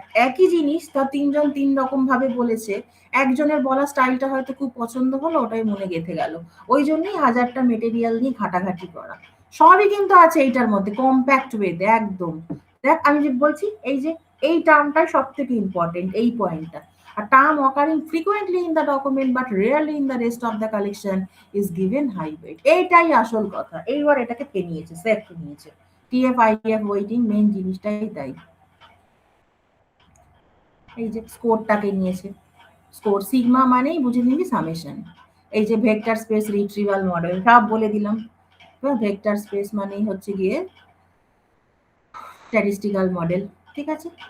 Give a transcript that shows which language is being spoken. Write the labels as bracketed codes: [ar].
[bn] একই জিনিস তা তিনজন তিন রকম ভাবে বলেছে, একজনের বলা স্টাইলটা হয়তো খুব পছন্দ হলো, ওটাই মনে গেঁথে গেল। ওই জন্যই হাজারটা মেটেরিয়াল নিয়ে ঘাটাঘাটি করা। সবই কিন্তু আছে এইটার মধ্যে কম্প্যাক্ট ওয়েতে একদম। দেখ আমি যে বলছি, এই যে এই টার্মটাই সব থেকে ইম্পর্টেন্ট, এই পয়েন্টটা। [en] A term occurring frequently in the document but rarely in the rest of the collection is given high weight. [bn] এইটাই আসল কথা। এইবার এটাকে ফেনিয়েছে, সেফ নিয়েছে। টিএফ আইডিএফ ওয়েটিং মেইন জিনিসটাই তাই। এই যে স্কোরটাকে নিয়েছে, স্কোর সিগমা মানেই বুঝে নিবি সামেশন। এই যে ভেক্টর স্পেস রিট্রিভাল মডেল সব বলে দিলাম। ভেক্টর স্পেস মানেই হচ্ছে গিয়ে স্ট্যাটিস্টিক্যাল মডেল, ঠিক আছে।